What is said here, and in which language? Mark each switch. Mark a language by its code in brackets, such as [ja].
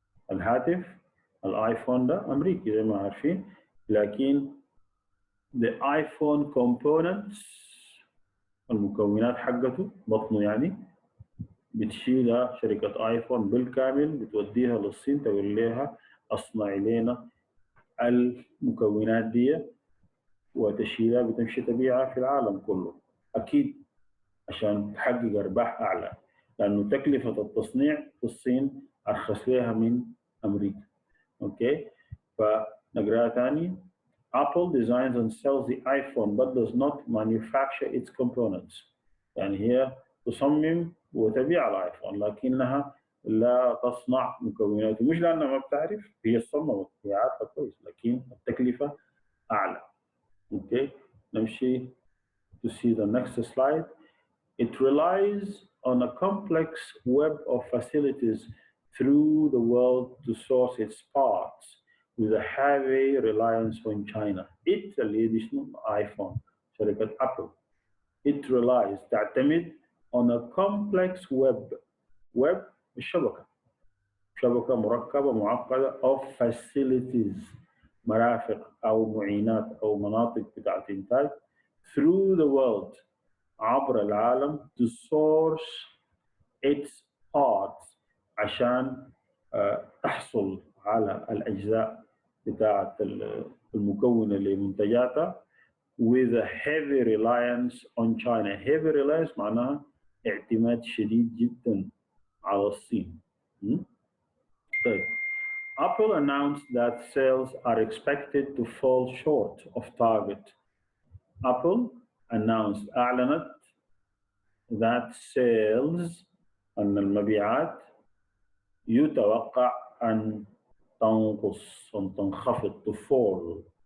[ar] الهاتف الايفون ده امريكي زي ما عارفين، لكن [en] the iPhone components [ar] المكونات حقته بطنه يعني بتشيلها شركة ايفون بالكامل بتوديها للصين تقول لها اصنعي لنا المكونات دي وتشيلها بتمشي تبيعها في العالم كله. اكيد عشان تحقق ارباح اعلى، لانه تكلفة التصنيع في الصين ارخص لها من امريكا. اوكي، فنقراها ثاني. [en] Apple designs and sells the iPhone but does not manufacture its components. [ar] يعني هي تصمم وتبيع الايفون لكنها لا تصنع مكوناته، مش لانها ما بتعرف، هي صممت، هي عارفه كويس، لكن التكلفه اعلى. اوكي، نمشي [en] to see the next slide. It relies on a complex web of facilities through the world to source its parts, with a heavy reliance on China. [ar] اللي دي شنو؟ ايفون، شركة ابل. [en] It relies [ar] تعتمد [en] on a complex web [ar] الشبكة، شبكة مركبة معقدة [en] of facilities، [ar] مرافق أو معينات أو مناطق بتاعت إنتاج [en] through the world، [ar] عبر العالم [en] to source its parts، [ar] عشان تحصل على الأجزاء بتاعت المكونة لمنتجاتها [en] with a heavy reliance on China. Heavy reliance [ar] معناها اعتماد شديد جدا على الصين. م? طيب. [en] Apple announced that sales are expected to fall short of target. [ar] Apple أعلنت [en] that sales، [ar] أن المبيعات يتوقع أن تنقص، أن تنخفض [en] to fall.